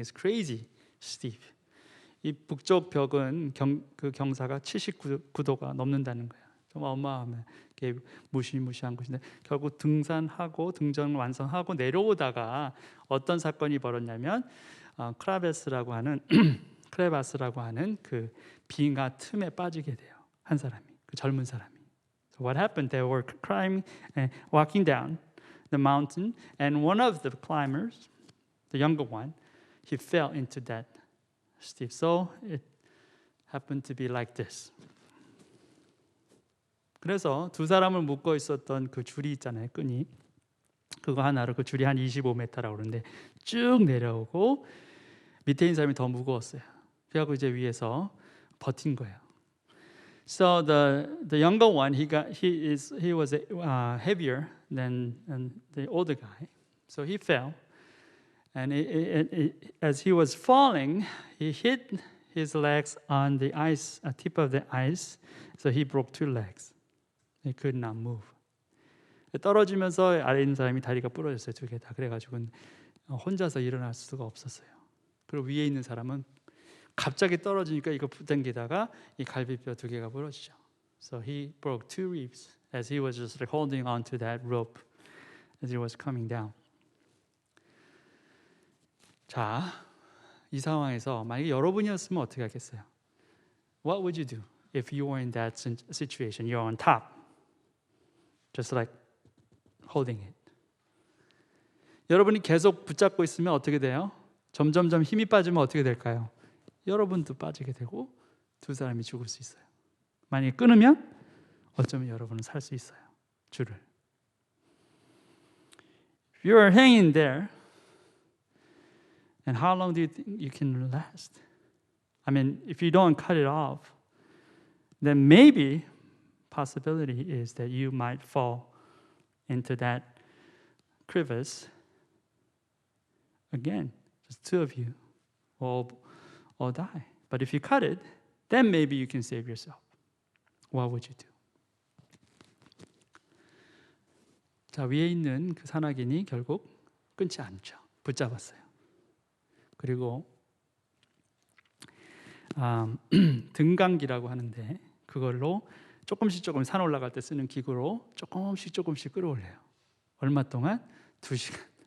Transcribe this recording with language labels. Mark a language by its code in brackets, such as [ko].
[en] It's crazy steep. [ko] 이 북쪽 벽은 그 경사가 79도가 넘는다는 거예요. 좀 어마어마한 무시무시한 곳인데 결국 등산하고 등전 완성하고 내려오다가 어떤 사건이 벌어졌냐면 크레바스라고 하는 그 빙하 틈에 빠지게 돼요. 한 사람이, 그 젊은 사람이. [en] So what happened? They were climbing and walking down the mountain, and one of the climbers, the younger one, he fell into that steep. So it happened to be like this. [ko] 그래서 두 사람을 묶어 있었던 그 줄이 있잖아요, 끈이. 그거 하나로 그 줄이 한 25m라고 그러는데 쭉 내려오고 밑에 있는 사람이 더 무거웠어요. 그래갖고 이제 위에서 버틴 거예요. [en] So the younger one, he was heavier than the older guy. So he fell, and as he was falling, he hit his legs on the ice, a tip of the ice. So he broke 2 legs. He could not move. [ko] 떨어지면서 아래 있는 사람이 다리가 부러졌어요, 2개 다. 그래가지고 혼자서 일어날 수가 없었어요. 그리고 위에 있는 사람은 갑자기 떨어지니까 이거 붙당기다가 이 갈비뼈 2개가 부러지죠. [en] So he broke 2 ribs as he was just holding on to that rope as he was coming down. [ko] 자, 이 상황에서 만약에 여러분이었으면 어떻게 하겠어요? [en] What would you do if you were in that situation? You're on top, just like holding it. [ko] 여러분이 계속 붙잡고 있으면 어떻게 돼요? 점점점 힘이 빠지면 어떻게 될까요? 여러분도 빠지게 되고 두 사람이 죽을 수 있어요. 만약에 끊으면 어쩌면 여러분은 살 수 있어요. 줄을. [en] If you are hanging there, and how long do you think you can last? I mean, if you don't cut it off, then maybe possibility is that you might fall into that crevice again. Just two of you will die. But if you cut it, then maybe you can save yourself. What would you do? [ko] 자, 위에 있는 그 산악인이 결국 끊지 않죠. 붙잡았어요. 그리고 등강기라고 하는데 그걸로 조금씩 산 올라갈 때 쓰는 기구로 조금씩 끌어올려요. 얼마 동안? 2시간.